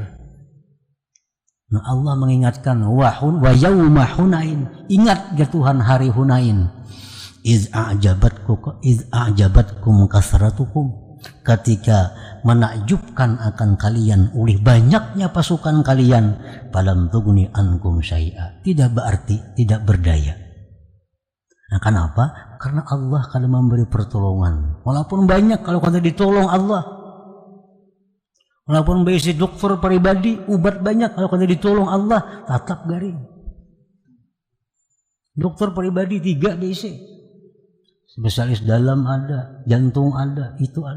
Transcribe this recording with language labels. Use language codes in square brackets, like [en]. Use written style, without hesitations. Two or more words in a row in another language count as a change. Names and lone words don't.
[id] Nah, Allah mengingatkan, [ar] ويوم حنين, [id] ingat ya Tuhan hari Hunain, [ar] إذ أعجبتكم كثرتكم, [id] ketika menakjubkan akan kalian oleh banyaknya pasukan kalian, [ar] فلم تغن عنكم شيئا, [id] tidak berarti tidak berdaya. Nah, kenapa? Karena Allah kada memberi pertolongan. [bjn] Walaupun banyak, kalau kada ditolong Allah. Walaupun besi dokter pribadi, ubat banyak, kalau kada ditolong Allah, tetap garing. Dokter pribadi 3 besi. [id] Spesialis dalam ada, jantung ada, itu ada.